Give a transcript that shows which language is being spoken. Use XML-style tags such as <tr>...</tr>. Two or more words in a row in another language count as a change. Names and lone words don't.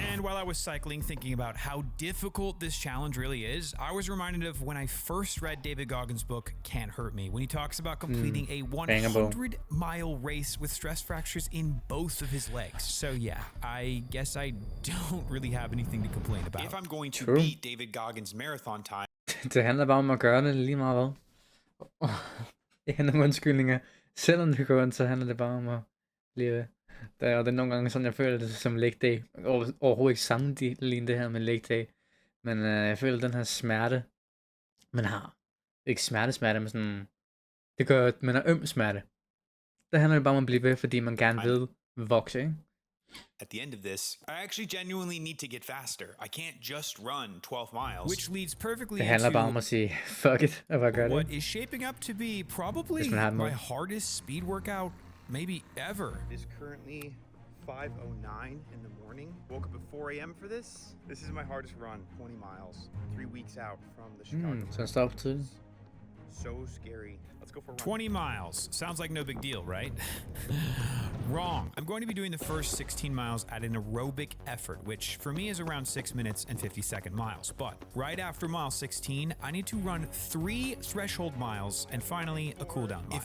<en>And while I was cycling, thinking about how difficult this challenge really is, I was reminded of when I first read David Goggins' book, Can't Hurt Me, when he talks about completing a 100-mile race with stress fractures in both of his legs. So yeah, I guess I don't really have anything to complain about. If I'm going to beat David Goggins' marathon time...</en> <da>Det handler bare om at gøre det lige meget hvad. ikke have nogen undskyldninger. Selvom det går ondt, så handler det bare om at blive ved. Og det er nogle gange sådan, jeg føler det som</da> <en>leg day.</en> <da>Overhovedet ikke sammenligne det her med</da> <en>leg day.</en> <da>Men jeg føler den her smerte, man har. Ikke smerte, men sådan... Det gør, at man har øm smerte. Det handler bare om at blive ved, fordi man gerne vil vokse, ikke?</da> <en>At the end of this, I actually genuinely need to get faster. I can't just run 12 miles. Which leads perfectly</en> <da>Det handler bare om</da> <en>into</en> <da>at sige,</da> <en>fuck it,</en> <da>og bare gøre</da> <en>what</en> <da>det.</da> <en>is shaping up to be probably</en> <da>Hvis man har et mål.</da> <en>my hardest speed workout maybe ever. It is currently 5:09 in the morning. Woke up at 4 a.m. for this. This is my hardest run, 20 miles, 3 weeks out from the Chicago.</en> <da>Så jeg står op tidligt.</da> <en>So scary. Let's go for a run. 20 miles. Sounds like no big deal, right? Wrong. I'm going to be doing the first 16 miles at an aerobic effort, which for me is around 6 minutes and 50-second miles. But right after mile 16, I need to run 3 threshold miles and finally a cooldown mile.</en>